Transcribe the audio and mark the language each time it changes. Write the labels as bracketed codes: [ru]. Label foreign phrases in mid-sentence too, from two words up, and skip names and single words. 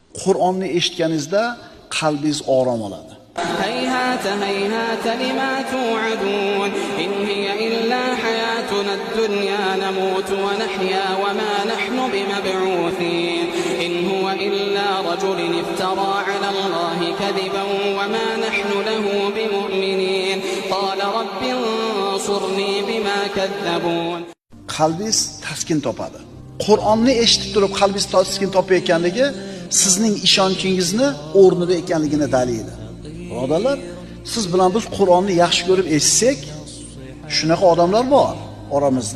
[uz] Qur'onni eshitganingizda qalbingiz orom oladi. [ar] هيهات هيهات لما توعدون إن هي إلا حياتنا الدنيا نموت ونحيا وما نحن بمبعوثين إن هو إلا رجل افترى على الله كذبا وما نحن له بمؤمنين قال رب انصرني بما كذبون. [uz] Qalbingiz taskin topadi. Qur'onni eshitib turib qalbingiz taskin topayotganligi sizning ishonchingizni o'rnida ekanligini dalili. Birodarlar, siz bilan biz Qur'onni yaxshi ko'rib eshitsak, shunaqa odamlar bor oramizda.